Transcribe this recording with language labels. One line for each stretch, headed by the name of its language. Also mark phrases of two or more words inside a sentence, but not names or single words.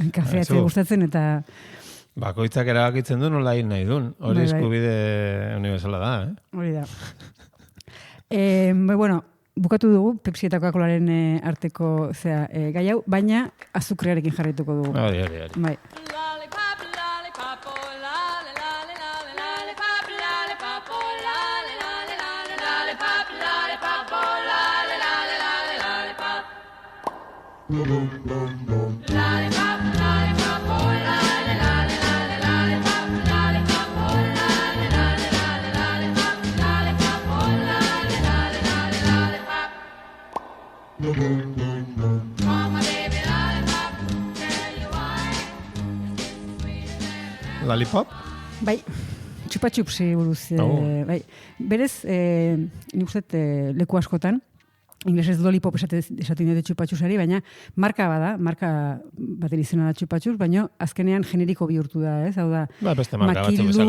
Basque: Kafeatzea gustatzen eta... Bakoitzak erabakitzen du nola hil nahi duen. Hori Bai. eskubide universala da, Hori da. Bueno, bukatu dugu Pepsi eta Coca-Colaren arteko gai hau, baina azukrearekin jarraituko dugu. Hori. Bai.
English: Lollipop, lollipop, oh, lolly, lolly, lolly, lollipop, lollipop, oh, lolly, lolly, lolly, lollipop, lollipop, oh, lolly, lolly, lolly, lollipop. Lollipop, lollipop, oh, lolly, lolly, lolly, lollipop, lollipop, oh, lolly, lolly, lolly, lollipop, lollipop, oh, lolly, lolly, lolly, lollipop. Oh, my baby lollipop, tell you why.
Basque: Lollipop? Bai, txupa-txupsi buruz. Bai. Berez, nik uste leku askotan, inglesez lollipop esaten dute txupa-txusari, baina marka baten izena da txupa-txus, baina azkenean generiko bihurtu da, ez? Hau da, Ba, beste marka batzuk bezala.